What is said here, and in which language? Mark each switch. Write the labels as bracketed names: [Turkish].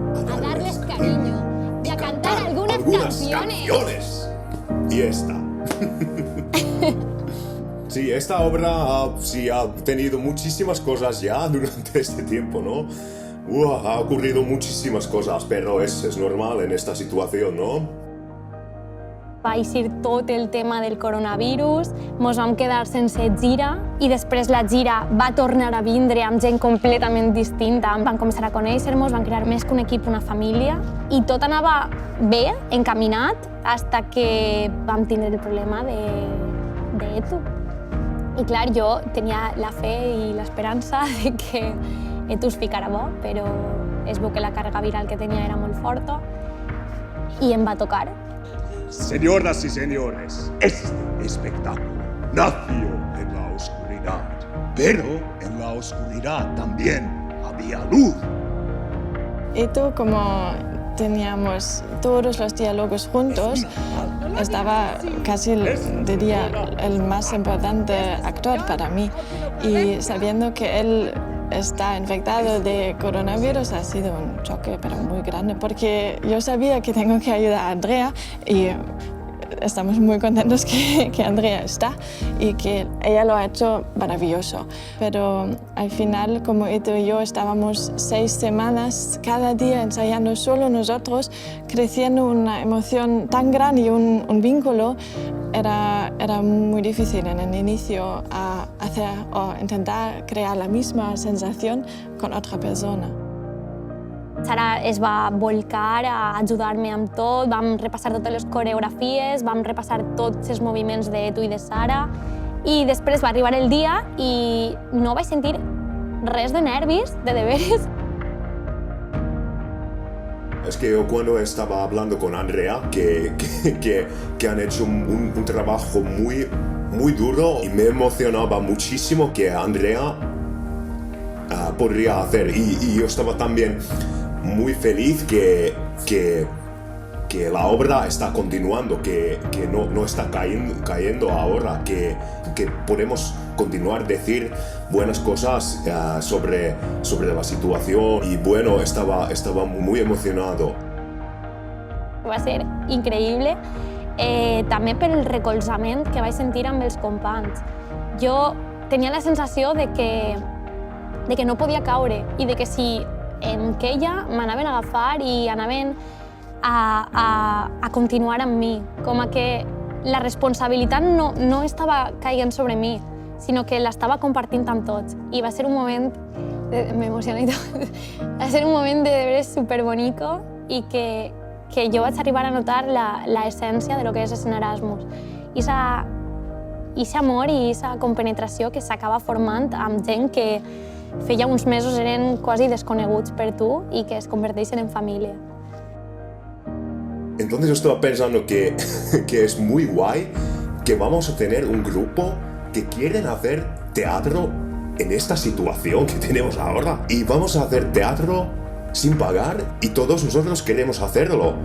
[Spanish] A darles cariño y a cantar algunas canciones. Y esta. Sí, esta obra sí ha tenido muchísimas cosas ya durante este tiempo, ¿no? Ha ocurrido muchísimas cosas, pero es normal en esta situación, ¿no? [Catalan] Va eixir tot el tema del coronavirus, mos vam quedar sense gira i després la gira va tornar a vindre amb gent completament distinta. Vam començar a conèixer-nos, vam crear més que un equip, una família i tot anava bé, encaminat, fins que vam tindre el problema d'Etu. I clar, jo tenia la fe i l'esperança de que Etu es ficara bo, però es veu que la càrrega viral que tenia era molt forta i em va tocar. [Spanish] Señoras y señores, este espectáculo nació en la oscuridad. pero en la oscuridad también había luz. Y tú, como teníamos todos los diálogos juntos, estaba casi, diría, el más importante actor para mí. Y sabiendo que él está infectado de coronavirus ha sido un choque, pero muy grande, porque yo sabía que tengo que ayudar a Andrea y estamos muy contentos que Andrea está y que ella lo ha hecho maravilloso. Pero al final, como Ito y yo estábamos 6 semanas cada día ensayando solo nosotros, creciendo una emoción tan grande y un vínculo, era muy difícil en el inicio hacer o intentar crear la misma sensación con otra persona. [Catalan] Sara es va volcar a ajudar-me amb tot, vam repassar totes les coreografies, vam repassar tots els moviments de tu i de Sara i després va arribar el dia i no vaig sentir res de nervis, de deberes. [Spanish] Es que yo cuando estaba hablando con Andrea, que han hecho un trabajo muy duro y me emocionaba muchísimo que Andrea podría hacer. Y yo estaba también muy feliz que la obra está continuando, que no está cayendo ahora, que podemos continuar a decir buenas cosas sobre la situación. Y bueno, estaba muy emocionado. [Catalan] Va ser increïble, també per el recolzament que vaig sentir amb els companys. Jo tenia la sensació de que no podia caure i de que si em queia m'anaven a agafar i anaven a continuar amb mi, com a que la responsabilitat no estava caient sobre mi, sinó que l'estava compartint amb tots. I va ser un moment, m'emociona i tot, va ser un moment de veres superbonico i que jo vaig arribar a notar l'essència de lo que és el Erasmus. I aquest amor i aquesta compenetració que s'acaba formant amb gent que feia uns mesos eren quasi desconeguts per tu i que es converteixen en família. [Spanish] Entonces yo estaba pensando que es muy guay que vamos a tener un grupo que quieren hacer teatro en esta situación que tenemos ahora. Y vamos a hacer teatro sin pagar y todos nosotros queremos hacerlo.